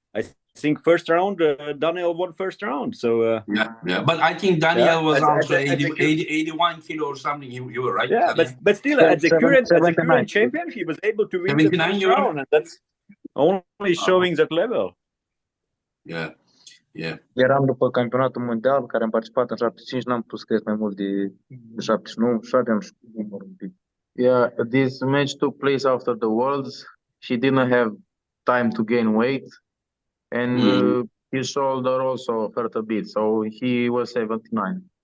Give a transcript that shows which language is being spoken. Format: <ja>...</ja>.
<en>I think first round, Daniel won first round. So but I think Daniel was also 81 kilo or something. You were right. Yeah, but still, as the current champion, he was able to win the first round, and that's only showing that level.</en> <ro>Eram după campionatul mondial, care am participat în 75, n-am putut să cresc mai mult de 79, și aveam și un pic.</ro> <en>This match took place after the Worlds. He didn't have time to gain weight, and his shoulder also hurt a bit, so he was 79.</en>